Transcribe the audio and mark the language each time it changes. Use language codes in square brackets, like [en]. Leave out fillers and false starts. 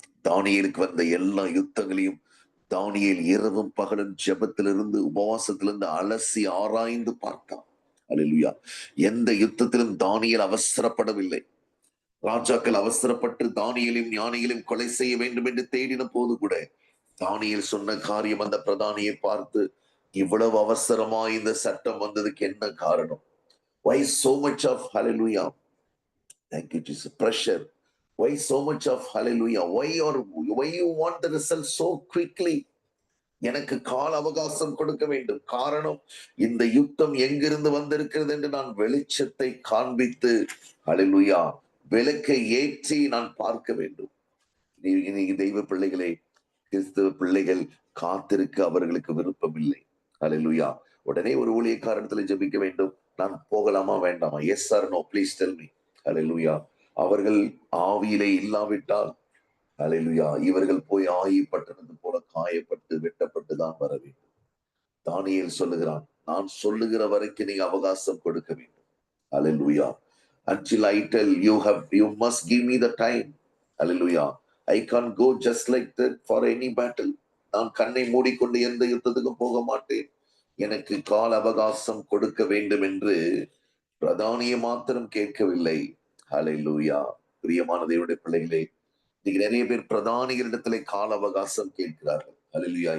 [ta] தானியேலுக்கு வந்த எல்லா யுத்தங்களையும் தானியேல் இரவும் பகலும் ஜெபத்திலிருந்து உபவாசத்திலிருந்து அலசி ஆராய்ந்து பார்த்தான். அல்லேலூயா. எந்த யுத்தத்திலும் தானியேல் அவசரப்படவில்லை. ராஜாக்கள் அவசரப்பட்டு தானியேலையும் ஞானிகளையும் கொலை செய்ய வேண்டும் என்று தேடின போது கூட தானியேல் சொன்ன காரியம், அந்த பிரதானியை பார்த்து, இவ்வளவு அவசரமா இந்த சட்டம் வந்ததுக்கு என்ன காரணம்? [en] Why so much of hallelujah? Thank you Jesus. Pressure. Why so much of hallelujah? Why you want the result so quickly? [ta] எனக்கு கால அவகாசம் கொடுக்க வேண்டும். காரணம், இந்த யுத்தம் எங்கிருந்து வந்திருக்கிறது என்று நான் வெளிச்சத்தை காண்பித்து, ஹல்லேலூயா, விளக்கை ஏற்றி நான் பார்க்க வேண்டும். இன்னைக்கு தெய்வ பிள்ளைகளே, கிறிஸ்தவ பிள்ளைகள் காத்திருக்க அவர்களுக்கு விருப்பம் இல்லை. ஹல்லேலூயா. உடனே ஒரு ஊழியக்காரத்துல ஜெபிக்க வேண்டும். நான் போகலாமா வேண்டாமா? [en] Yes or no, please tell me. [ta] ஹல்லேலூயா. அவர்கள் ஆவியிலே இல்லாவிட்டால், ஹல்லேலூயா, இவர்கள் போய் ஆயப்பட்டது போல காயப்பட்டு வெட்டப்பட்டு தான் வர வேண்டும். தானியேல் சொல்லுகிறான், நான் சொல்லுகிற வரைக்கும் நீங்க அவகாசம் கொடுக்க வேண்டும். ஹல்லேலூயா. [en] Until I tell you must give me the time. Hallelujah. I can't go just like that for any battle. [ta] நான் கண்ணை மூடிக்கொண்டு எந்த யுத்தத்துக்கும் போக மாட்டேன். எனக்கு கால அவகாசம் கொடுக்க வேண்டும் என்று பிரதானியை மாத்திரம் கேட்கவில்லை. ஹல்லேலூயா. பிரியமான தேவனுடைய பிள்ளைகளே, இன்னைக்கு நிறைய பேர் பிரதானிகளிடத்திலே கால அவகாசம் கேட்கிறார்கள். ஹல்லேலூயா.